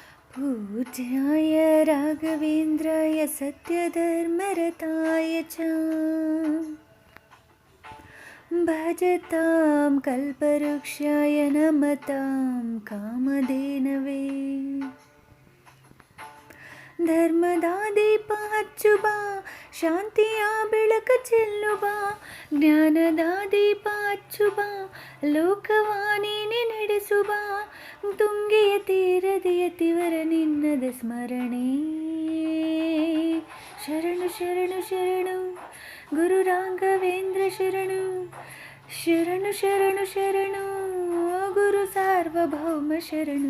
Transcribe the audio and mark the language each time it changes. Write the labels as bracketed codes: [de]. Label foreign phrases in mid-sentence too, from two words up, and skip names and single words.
[sa] पूज्याय राघवेन्द्राय सत्यधर्मरताय च भजतां कल्पवृक्षाय नमतां कामधेनवे [kn] ಧರ್ಮದ ದೀಪ ಹಚ್ಚು ಬಾ, ಶಾಂತಿಯ ಬೆಳಕ ಚೆಲ್ಲು ಬಾ, ಜ್ಞಾನದ ದೀಪ ಹಚ್ಚು ಬಾ, ಲೋಕವಾಣಿನೇ ನಡೆಸು ಬಾ, ತುಂಗೆಯ ತೀರದೆಯ ತಿವರ ನಿನ್ನದ ಸ್ಮರಣೆ. ಶರಣು ಶರಣು ಶರಣು ಗುರು ರಾಘವೇಂದ್ರ ಶರಣು, ಶರಣು ಶರಣು ಶರಣು ಗುರು ಸಾರ್ವಭೌಮ ಶರಣು.